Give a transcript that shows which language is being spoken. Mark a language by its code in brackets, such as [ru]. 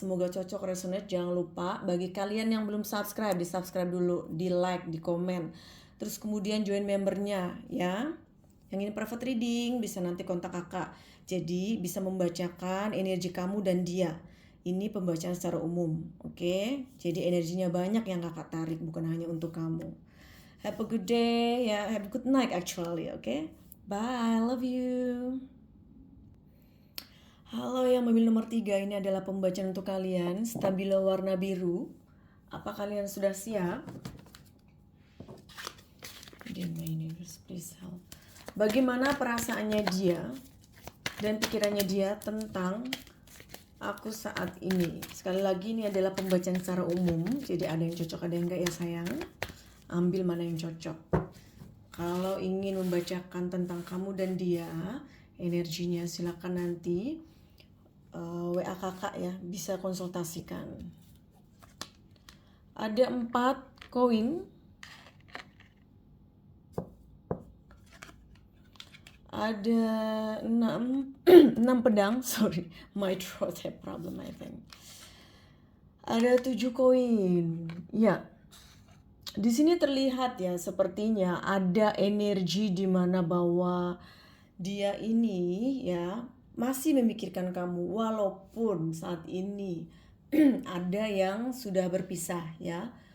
[id] Semoga cocok, resonate. Jangan lupa bagi kalian yang belum subscribe, di subscribe dulu, di like, di komen. Terus kemudian join membernya ya. Yang ingin private reading bisa nanti kontak kakak. Jadi bisa membacakan energi kamu dan dia. Ini pembacaan secara umum, oke? Jadi energinya banyak yang kakak tarik, bukan hanya untuk kamu. [en] Have a good day ya, have a good night actually, oke? Bye, love you. [id] Halo yang memilih nomor 3, ini adalah pembacaan untuk kalian. Stabilo warna biru. Apa kalian sudah siap? [en] Dear my universe, please help. [id] Bagaimana perasaannya dia dan pikirannya dia tentang aku saat ini? Sekali lagi ini adalah pembacaan secara umum, jadi ada yang cocok ada yang enggak ya sayang. Ambil mana yang cocok. Kalau ingin membacakan tentang kamu dan dia, energinya silakan nanti WA kakak ya, bisa konsultasikan. Ada 4 koin. Ada 6 pedang, [en] sorry, my throat have problem I think. [id] Ada 7 koin. Ya. Di sini terlihat ya sepertinya ada energi di mana bahwa dia ini ya masih memikirkan kamu walaupun saat ini ada yang sudah berpisah ya.